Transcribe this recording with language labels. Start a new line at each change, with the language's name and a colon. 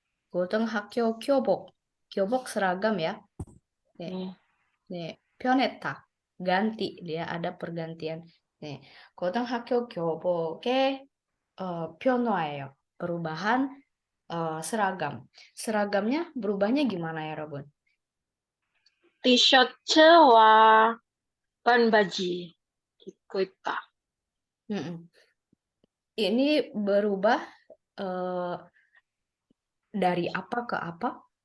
Korean: 고등학교 교복
Indonesian: seragam ya.
Korean: 네. 네, 변했다.
Indonesian: ganti dia ada pergantian.
Korean: 네, 고등학교 교복의 변화예요.
Indonesian: perubahan seragam. Seragamnya berubahnya gimana ya, Robun?
Korean: 티셔츠와 반바지 입고 있다.
Indonesian: Ini berubah dari apa ke apa?